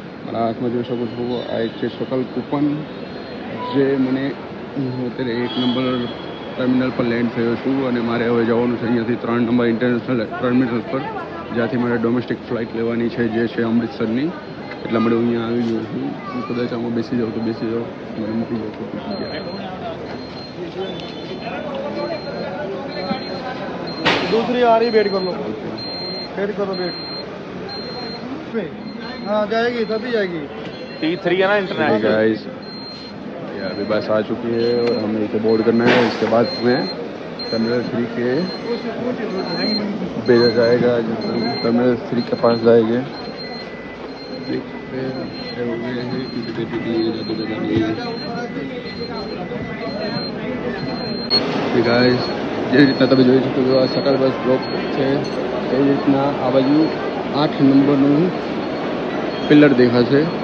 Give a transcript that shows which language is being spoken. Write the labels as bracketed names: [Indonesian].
[Gujarati] મારા હાથમાં જોઈ શકો છો આ એક છે શટલ કૂપન, જે મને હું અત્યારે 1 નંબર ટર્મિનલ પર લેન્ડ થયો છું અને મારે હવે જવાનું છે અહીંયાથી 3 નંબર ઇન્ટરનેશનલ ટર્મિનલ પર, જ્યાંથી મારે ડોમેસ્ટિક ફ્લાઇટ લેવાની છે, જે છે અમૃતસરની. એટલા માટે હું અહીંયા આવી ગયો છું. હું કદાચ આમાં બેસી જાઉં તો બેસી જાઉં, મને મૂકી જાઉં તો મૂકી જાય. [Hindi] दूसरी आ रही, वेट कर लो, वेट करो, वेट। हाँ जाएगी, तभी जाएगी। T3 है ना इंटरनेशनल। गाइस अभी बस आ चुकी है और हमें इसे बोर्ड करना है। इसके बाद हमें टर्मिनल 3 के भेजा जाएगा, टर्मिनल 3 के पास जाएंगे। देखते हैं हो गए हैं क्योंकि गाइस [Gujarati] જે રીતના તમે જોઈ શકો છો આ શટલ બસ બ્લોક છે, એ રીતના આ બાજુ 8 નંબરનું પિલર દેખાશે.